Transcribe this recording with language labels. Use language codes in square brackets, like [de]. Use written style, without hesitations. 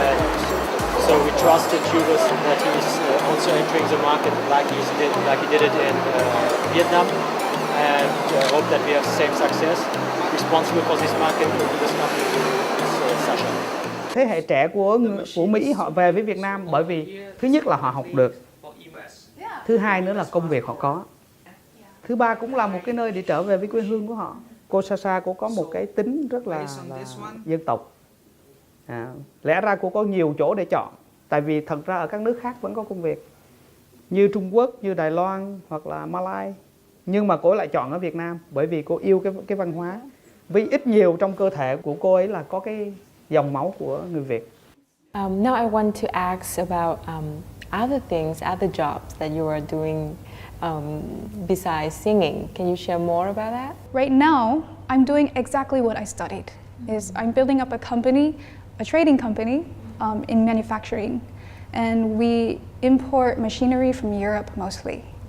[en] And so we trusted Hubert that he is also entering the market like he did it in Vietnam, and hope that we have the same success. Responsible for this market in this company is Sasha. [vi] Thế hệ trẻ của Mỹ họ về với Việt Nam bởi vì thứ nhất là họ học được, thứ hai nữa là công việc họ có, thứ ba cũng là một cái nơi để trở về với quê hương của họ. Cô Sasha cô có một cái tính rất là dân tộc. Lẽ ra cô có nhiều chỗ để chọn, tại vì thật ra ở các nước khác vẫn có công việc như Trung Quốc, như Đài Loan hoặc là Malai, nhưng mà cô lại chọn ở Việt Nam bởi vì cô yêu cái văn hóa. Vì ít nhiều trong cơ thể của cô ấy là có cái dòng máu của người Việt. [en] Now I want to ask about other things, other jobs that you are doing besides singing. Can you share more about that? Right now, I'm doing exactly what I studied. Is I'm building up a company, a trading company in manufacturing, and we import machinery from Europe mostly.